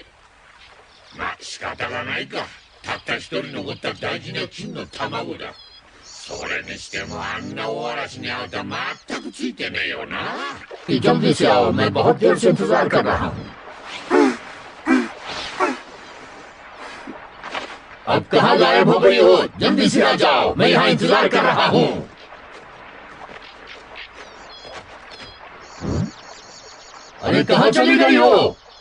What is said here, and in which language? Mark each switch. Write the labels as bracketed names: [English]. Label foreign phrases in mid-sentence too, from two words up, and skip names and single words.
[Japanese] まあ仕方がないか。たった一人残った大事な金の卵だ。それにしてもあんな大嵐にあんた全くついてねえよな。 [Hindi] जल्दी से आओ, मैं बहुत देर से इंतजार कर रहा हूँ। अब कहाँ गायब हो गई हो? जल्दी से आ जाओ, मैं यहाँ इंतजार कर रहा हूँ। अरे कहाँ चली गई हो?